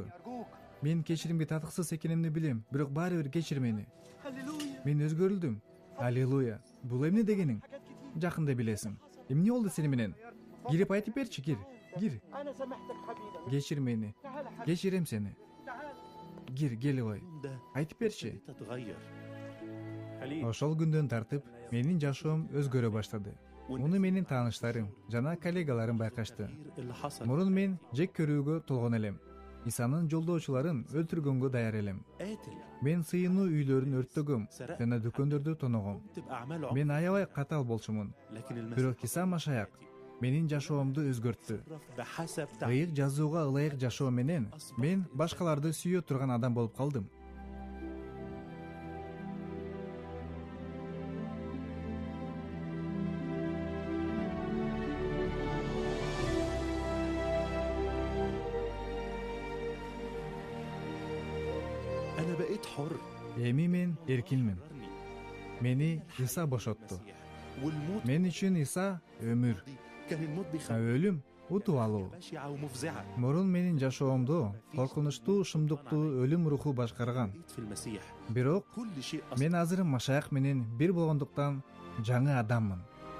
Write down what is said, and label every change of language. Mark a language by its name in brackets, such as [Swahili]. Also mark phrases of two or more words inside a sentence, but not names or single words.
[Kyrgyz] Мен кечиримге татыксыз экенимди билем, бирок баары бир кечир мени. Мен өзгөрүлдүм. Аллилуйя. Бул эмне дегениң? Жакында билесиң. Эмне болду сени менен? Кирип айтып берчи, кир. Кечир мени. Кечирем сени. Кел ой. [Arabic] اليوم ده [Kyrgyz] Айтып берчи. [Arabic] ابتديت أتغير [Kyrgyz] Ошол күндөн тартып менин жашоом өзгөрө баштады. Муну менин тааныштарым жана коллегаларым байкашты. [Arabic] التغيير اللي حصل [Kyrgyz] Мурун мен жек көрүүгө толгон элем. Исанын жолдоочуларын өлтүргөнгө даяр элем. [Arabic] قاتل [Kyrgyz] Мен сыйынуу үйлөрүн өрттөгөм жана дүкөндөрдү тоногом. [Arabic] تبقى أعماله [Kyrgyz] Мен аябай катал болчумун. [Arabic] لكن [Kyrgyz] Бирок Иса Машаяк менин жашоомду өзгөрттү. [Arabic] بحسب [Kyrgyz] Ыйык жазууга ылайык жашоо менен мен башкаларды сүйө турган адам болуп калдым. [Arabic] أنا بقيت حر [Kyrgyz] Эми мен эркинмин. [Arabic] حررني. [Kyrgyz] Мени Иса бошотту. [Arabic] المسيح. والموت [Kyrgyz] Мен үчүн Иса өмүр, [Arabic] كان الموت [Kyrgyz] а [Arabic] بيخاف [Kyrgyz] өлүм утуп алуу. [Arabic] بشعة ومفزعة [Kyrgyz] Мурун менин жашоомду коркунучтуу, шымдыктуу өлүм руху башкарган. [Arabic] بقيت في المسيح [Kyrgyz] Бирок [Arabic] كل شيء أصبح [Kyrgyz] мен азыр Машаяк менен бир болгондуктан жаңы адаммын.